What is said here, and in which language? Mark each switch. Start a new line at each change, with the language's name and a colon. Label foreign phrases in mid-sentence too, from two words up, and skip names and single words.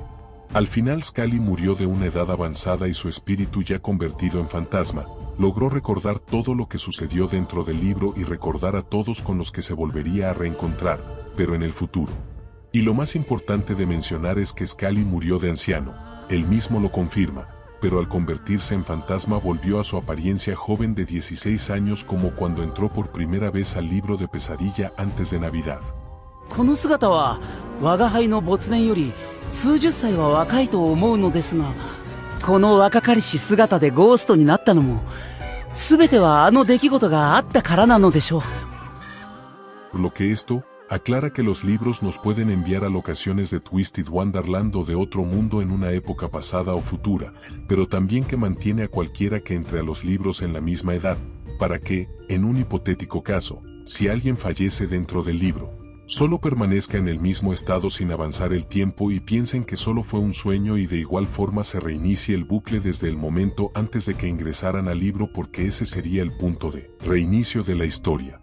Spanish: Al final Scully murió de una edad avanzada y su espíritu, ya convertido en fantasma, logró recordar todo lo que sucedió dentro del libro y recordar a todos con los que se volvería a reencontrar, pero en el futuro. Y lo más importante de mencionar es que Scully murió de anciano, él mismo lo confirma, pero al convertirse en fantasma volvió a su apariencia joven de 16 años, como cuando entró por primera vez al libro de pesadilla antes de Navidad.
Japanese: この姿は我が輩の没年より数十歳は若いと思うのですが、この若かりし姿でゴーストになったのも全てはあの出来事があったからなのでしょう。
Spanish: Por lo que esto aclara que los libros nos pueden enviar a locaciones de Twisted Wonderland o de otro mundo en una época pasada o futura, pero también que mantiene a cualquiera que entre a los libros en la misma edad, para que, en un hipotético caso, si alguien fallece dentro del libro, solo permanezca en el mismo estado sin avanzar el tiempo y piensen que solo fue un sueño, y de igual forma se reinicie el bucle desde el momento antes de que ingresaran al libro, porque ese sería el punto de reinicio de la historia.